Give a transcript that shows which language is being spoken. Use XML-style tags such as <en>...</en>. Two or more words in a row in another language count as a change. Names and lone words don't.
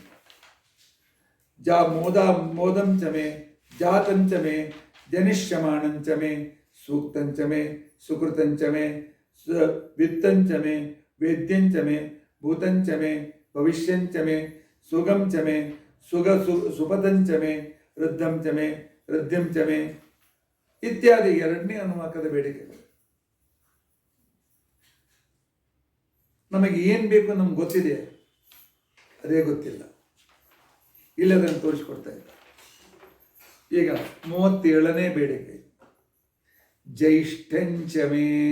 <sa>ಮೋದಂಚಮೆ ಜಾತಂಚಮೆ ಜನಿಷ್ಯಮಾಣಂಚಮೆ ಸೂಕ್ತಂಚಮೆ ಸುಕೃತಂಚಮೆ ವಿತ್ತಂಚಮೆ ವೇದ್ಯಂಚಮೆ ಭೂತಂಚಮೆ ಭವಿಷ್ಯಂಚಮೆ ಸುಗಂಚಮೆ ಸುಪದಂಚಮೆ ವೃದ್ಧಂಚಮೆ ವೃದ್ಧಿಂಚಮೆ</sa> <kn>ಇತ್ಯಾದಿ ಎರಡನೇ ಅನುವಾಕದ ಬೇಡಿಕೆಗಳು. ನಮಗೆ ಏನು ಬೇಕು ನಮ್ಗೆ ಗೊತ್ತಿದೆ, ಅದೇ ಗೊತ್ತಿಲ್ಲ, ಇಲ್ಲದನ್ನು ತೋರಿಸ್ಕೊಡ್ತಾ ಇದ್ದ. ಈಗ 37ನೇ ಬೇಡಿಕೆ ಜ್ಯೈಷ್ಠಂಚಮೆ.</kn>